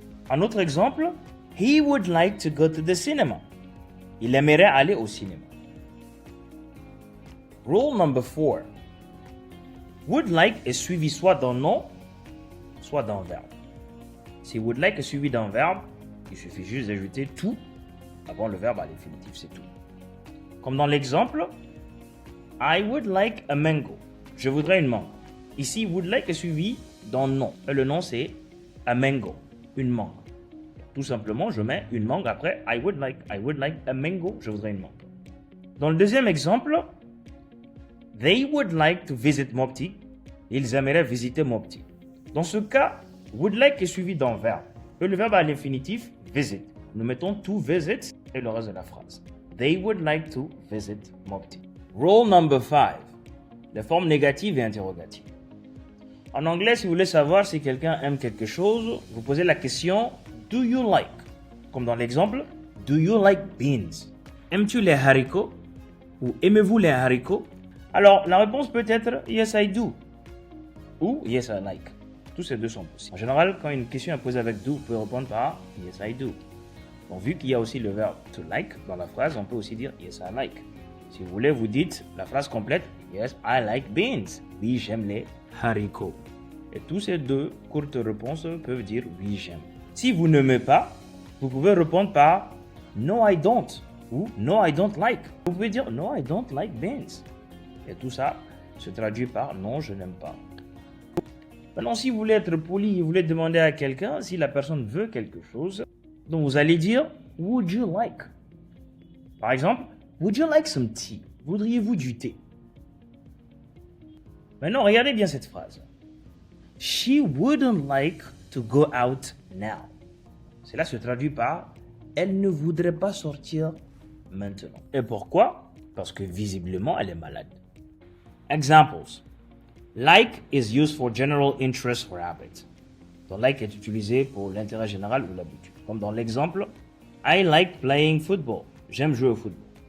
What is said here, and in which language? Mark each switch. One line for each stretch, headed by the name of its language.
French: Un autre exemple,
English: he would like to go to the cinema.
French: Il aimerait aller au cinéma.
English: Rule number 4.
French: Would like est suivi soit d'un nom, soit d'un verbe. Si would like est suivi d'un verbe, il suffit juste d'ajouter to avant le verbe à l'infinitif, c'est tout. Comme dans l'exemple,
English: I would like a mango.
French: Je voudrais une mangue. Ici, would like est suivi d'un nom. Et le nom, c'est a mango, une mangue. Tout simplement, je mets une mangue après
English: I would like a mango.
French: Je voudrais une mangue. Dans le deuxième exemple,
English: they would like to visit Mopti.
French: Ils aimeraient visiter Mopti. Dans ce cas, would like est suivi d'un verbe. Et le verbe à l'infinitif, visit. Nous mettons to visit et le reste de la phrase.
English: They would like to visit Mopti. Rule number 5.
French: Les formes négatives et interrogatives. En anglais, si vous voulez savoir si quelqu'un aime quelque chose, vous posez la question
English: do you like?
French: Comme dans l'exemple,
English: do you like beans?
French: Aimes-tu les haricots? Ou aimez-vous les haricots? Alors, la réponse peut être
English: yes I do
French: ou
English: yes I like.
French: Tous ces deux sont possibles. En général, quand une question est posée avec do, vous pouvez répondre par
English: yes I do.
French: Donc, vu qu'il y a aussi le verbe to like dans la phrase, on peut aussi dire
English: yes I like.
French: Si vous voulez, vous dites la phrase complète
English: yes I like beans.
French: Oui, j'aime les haricots. Et tous ces deux courtes réponses peuvent dire oui, j'aime. Si vous n'aimez pas, vous pouvez répondre par
English: no I don't
French: ou
English: no I don't like.
French: Vous pouvez dire
English: no I don't like beans.
French: Et tout ça se traduit par non, je n'aime pas. Maintenant, si vous voulez être poli, vous voulez demander à quelqu'un si la personne veut quelque chose, donc vous allez dire
English: would you like?
French: Par exemple,
English: would you like some tea?
French: Voudriez-vous du thé? Maintenant, regardez bien cette phrase.
English: She wouldn't like to go out now.
French: Cela se traduit par elle ne voudrait pas sortir maintenant. Et pourquoi? Parce que visiblement, elle est malade.
English: Examples. Like is used for general interest or habit.
French: Donc like est utilisé pour l'intérêt général ou l'habitude. Comme dans l'exemple,
English: I like playing football.
French: J'aime jouer au football.